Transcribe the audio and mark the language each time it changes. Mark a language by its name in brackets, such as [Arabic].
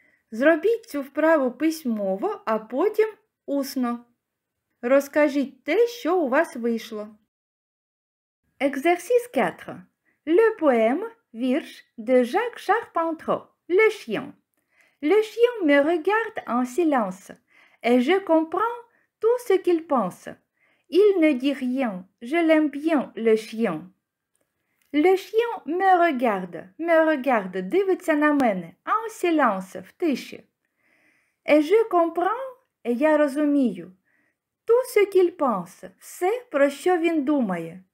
[Ukrainian] Зробіть цю вправу письмово, а потім усно. Розкажіть те, що у вас вийшло. [French] Exercice 4. Le poème – [Ukrainian] вірш [French] de Jacques Charpentreau. Le chien. Le chien me regarde en silence et je comprends tout ce qu'il pense. Il ne dit rien. Je l'aime bien, le chien. Le chien me regarde, [Ukrainian] дивиться на мене, [French] en silence, [Ukrainian] в тиші. [French] Et je comprends, et [Ukrainian] я розумію. [French] Tout ce qu'il pense, [Ukrainian] все, про що він думає.